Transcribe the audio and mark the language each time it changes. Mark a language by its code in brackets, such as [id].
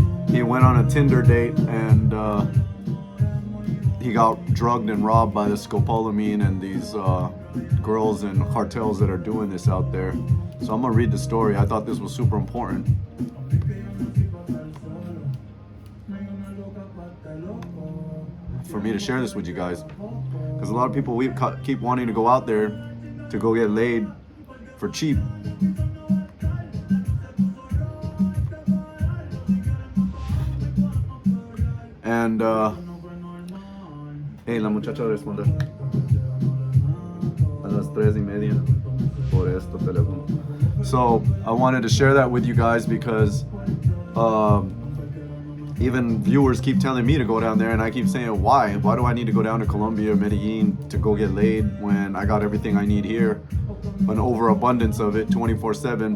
[en] He went on a Tinder date, and he got drugged and robbed by the scopolamine and these girls and cartels that are doing this out there. So I'm gonna read the story. I thought this was super important. For me to share this with you guys, because a lot of people keep wanting to go out there to go get laid for cheap. [es] And hey, la muchacha responde a las 3:30 por esto teléfono. [en] So I wanted to share that with you guys because even viewers keep telling me to go down there, and I keep saying, why do I need to go down to Colombia, Medellin to go get laid when I got everything I need here, an overabundance of it 24/7.